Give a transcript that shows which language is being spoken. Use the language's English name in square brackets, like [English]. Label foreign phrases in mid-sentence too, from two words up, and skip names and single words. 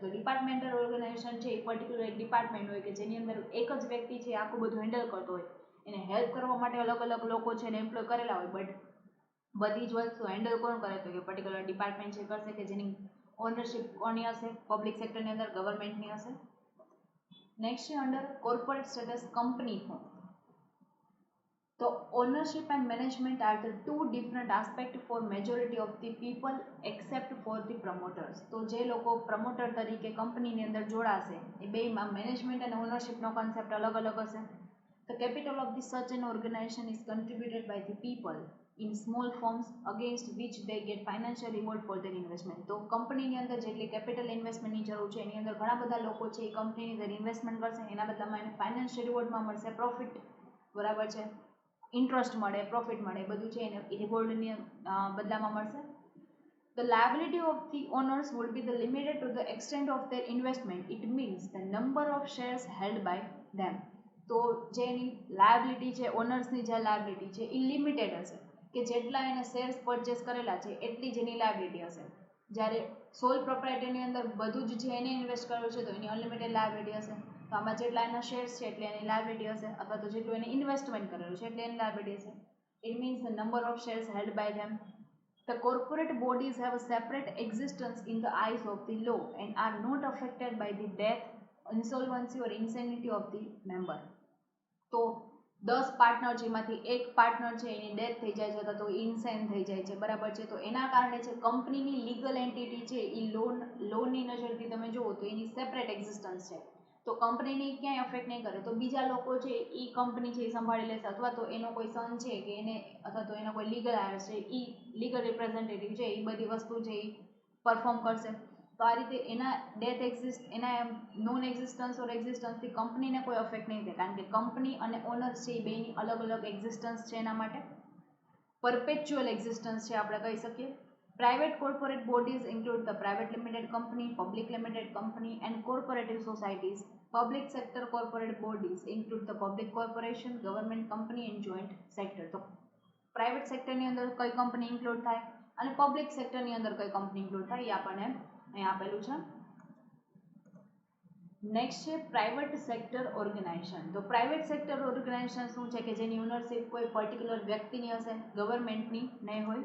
[Gujarati] તો [English] departmental organization [Gujarati] છે એ પર્ટિક્યુલર એક ડિપાર્ટમેન્ટ હોય કે જેની અંદર એક જ વ્યક્તિ છે આખું બધું હેન્ડલ કરતો હોય, એને હેલ્પ કરવા માટે અલગ અલગ લોકો છે એને એમ્પ્લોય કરેલા હોય, બટ બધી જ વસ્તુ હેન્ડલ કોણ કરે તો કે [English] particular department [Gujarati] છે કરશે કે જેની ઓનરશિપ કોની હશે, [English] public sectorની [Gujarati] અંદર ગવર્મેન્ટની હશે. નેક્સ્ટ છે [English] under corporate status company form. તો ownership and management are the two different aspects for majority of the people except for the promoters. [Gujarati] તો જે લોકો પ્રમોટર તરીકે કંપનીની અંદર જોડાશે એ બેમાં મેનેજમેન્ટ અને ઓનરશિપનો કોન્સેપ્ટ અલગ અલગ હશે. [English] The capital of the such an organization is contributed by the people in small forms against which they get financial reward for their investment. [Gujarati] તો કંપનીની અંદર જેટલી [English] capital investmentની [Gujarati] જરૂર છે એની અંદર ઘણા બધા લોકો છે એ કંપનીની અંદર ઇન્વેસ્ટમેન્ટ કરશે, એના બદલામાં એને [English] financial rewardમાં [Gujarati] મળશે પ્રોફિટ, બરાબર છે, ઇન્ટરેસ્ટ મળે, પ્રોફિટ મળે, બધું છે એને રિવોર્ડની બદલામાં મળશે. [English] The liability of the owners would be limited to the extent of their investment. It means the number of shares held by them. [Gujarati] તો જે એની લાયબિલિટી છે, ઓનર્સની જે લાયબિલિટી છે એ લિમિટેડ હશે કે જેટલા એને શેર્સ પરચેસ કરેલા છે એટલી જ એની લાયબિલિટી હશે. જ્યારે [English] sole proprietorની [Gujarati] અંદર બધું જ છે એને ઇન્વેસ્ટ કર્યું છે તો એની [English] unlimited liability [Gujarati] હશે. તો આમાં જેટલા એના શેર્સ છે એટલે એની લાયબિલિટી હશે, અથવા તો જેટલું એને ઇન્વેસ્ટમેન્ટ કરેલું છે એટલે એની લાયબિલિટી હશે. [English] It means the number of shares held by them. The corporate bodies have a separate existence in the eyes of the law and are not affected by the death, insolvency or insanity of the member. [Gujarati] તો 10 પાર્ટનર જેમાંથી એક પાર્ટનર છે એની ડેથ થઈ જાય છે અથવા તો ઇન્સાઇન થઈ જાય છે, બરાબર છે, તો એના કારણે છે કંપનીની [English] legal entity [Gujarati] છે એ લોનની નજરથી તમે જુઓ તો એની [English] separate existence [Gujarati] છે. તો કંપનીને ક્યાંય અફેક્ટ નહીં કરે, તો બીજા લોકો છે એ કંપની છે એ સંભાળી લેશે, અથવા તો એનો કોઈ સન છે કે એને, અથવા તો એનો કોઈ [English] legal heir [Gujarati] છે એ [English] legal representative [Gujarati] છે એ બધી વસ્તુ છે એ પરફોર્મ કરશે. તો આ રીતે એના ડેથ એના [English] non existence or existenceથી [Gujarati] કંપનીને કોઈ અફેક્ટ નહીં થાય, કારણ કે કંપની અને ઓનર છે એ બેની અલગ અલગ એક્ઝિસ્ટન્સ છે, એના માટે [English] perpetual existence [Gujarati] છે આપણે કહી શકીએ. [English] Private corporate bodies include the private limited company, public limited company and cooperative societies. Public sector corporate bodies include the public corporation, government company and joint sector. [Gujarati] તો [English] private sectorની [Gujarati] અંદર કઈ કંપની ઇન્ક્લુડ થાય અને [English] public sectorની [Gujarati] અંદર કઈ કંપની ઇન્ક્લુડ થાય એ આપણને અહીં આપેલું છે. નેક્સ્ટ છે [English] private sector organization. [Gujarati] તો [English] private sector organization [Gujarati] શું છે કે જેની ઓનરશિપ કોઈ પર્ટિક્યુલર વ્યક્તિની હશે, ગવર્મેન્ટની નહીં હોય.